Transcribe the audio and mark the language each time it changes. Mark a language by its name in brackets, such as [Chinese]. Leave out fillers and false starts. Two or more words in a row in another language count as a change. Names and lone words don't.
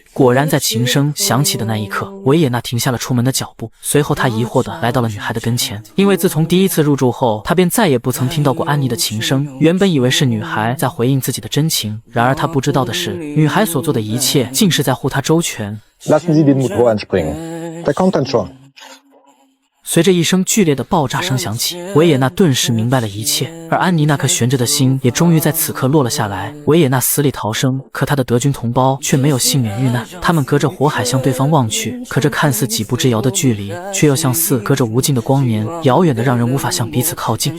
[Chinese] 果然在琴声响起的那一刻，维也纳停下了出门的脚步，随后他疑惑地来到了女孩的跟前，因为自从第一次入住后，他便再也不曾听到过安妮的琴声。原本以为是女孩在回应自己的真情，然而他不知道的是，女孩所做的一切竟是在护他周全。 [German] Lassen Sie den Motor anspringen. Der kommt dann schon. [Chinese] 随着一声剧烈的爆炸声响起，维也纳顿时明白了一切，而安妮那颗悬着的心也终于在此刻落了下来。维也纳死里逃生，可他的德军同胞却没有幸免遇难。他们隔着火海向对方望去，可这看似几步之遥的距离，却又像似隔着无尽的光年，遥远的让人无法向彼此靠近。